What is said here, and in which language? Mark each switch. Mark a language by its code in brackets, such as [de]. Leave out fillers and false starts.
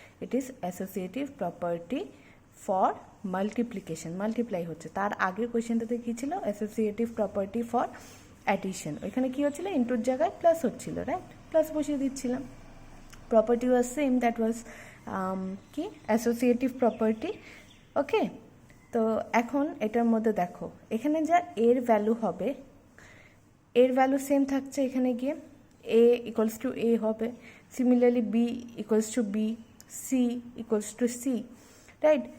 [en] It is associative property for multiplication. [bn] Multiply হচ্ছে, তার আগের কোয়েশ্চেনটাতে কি ছিল? [en] Associative property for addition. [bn] ওইখানে কি হচ্ছিল? ইনটুর জায়গায় প্লাস হচ্ছিল, রাইট? প্লাস বসিয়ে দিচ্ছিলাম। [en] Property was same, that was কি associative property. [bn] ওকে, তো এখন এটার মধ্যে দেখো এখানে যা এর ভ্যালু হবে, এর ভ্যালু সেম থাকছে এখানে গিয়ে, এ ইকুয়ালস টু এ হবে, similarly B equals to B, C equals to C, right?